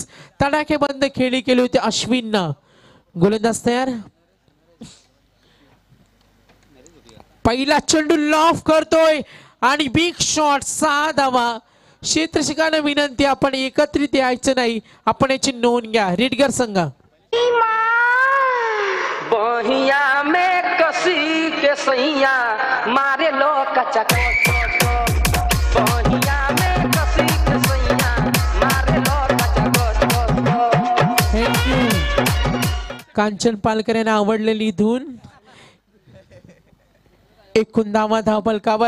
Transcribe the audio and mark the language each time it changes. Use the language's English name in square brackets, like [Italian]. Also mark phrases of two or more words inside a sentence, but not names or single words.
[Marathi] तडाखेबंद खेळी केली होती अश्विननं. गोलंदाज तयार. पहिला चेंडू लॉफ करतोय आणि [English] big shot [Marathi] 6 धावा. क्षेत्ररक्षकांना विनंती आपण एकत्रित यायचं नाही, आपण याची नोंद घ्या. रेडगर संघ. [Bhojpuri] बहिया में कसी के सैया मारे लो कच्चा बहिया में कसी के सैया मारे लो कच्चा. [Marathi] थँक्यू. कांचन पालकर यांना आवडलेली धून. एकूण धावा धावफलकावर.